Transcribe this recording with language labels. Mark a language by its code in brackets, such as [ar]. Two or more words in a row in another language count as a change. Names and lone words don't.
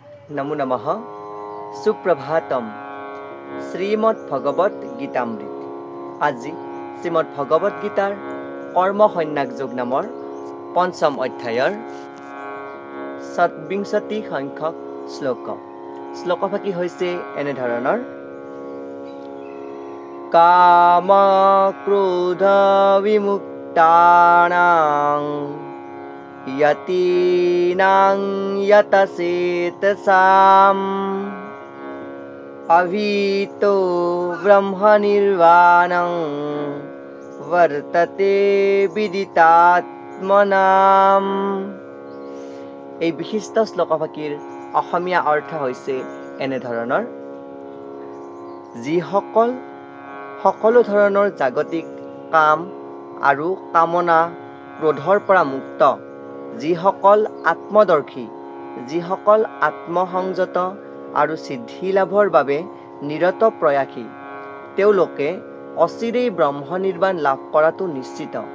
[sa] नमो नमः सुप्रभातम श्रीमद् भगवत गीतामृत [as] আজি শ্ৰীমদ্ ভগৱত গীতাৰ কৰ্ম সন্ন্যাস যোগ নামৰ পঞ্চম অধ্যায়ৰ ২৭ সংখ্যক শ্লোকফাকি হৈছে এনে ধৰণৰ [sa] কাম ক্ৰোধ বিমুক্তানাং यतीनां यतसेतसाम अभीतो ब्रह्मनिर्वाणं वर्तते विदितात्मनाम। [as] এই বিশিষ্ট শ্লোকফাকিৰ অসমীয়া অৰ্থ হৈছে এনে ধৰণৰ যিসকল সকলো ধৰণৰ জাগতিক কাম আৰু কামনা ক্ৰোধৰ পৰা মুক্ত, যিসকল আত্মদৰ্শী, যিসকল আত্মসংযত আৰু সিদ্ধি লাভৰ বাবে নিৰত প্ৰয়াসী, তেওঁলোকে অচিৰেই ব্ৰহ্ম নিৰ্বাণ লাভ কৰাটো নিশ্চিত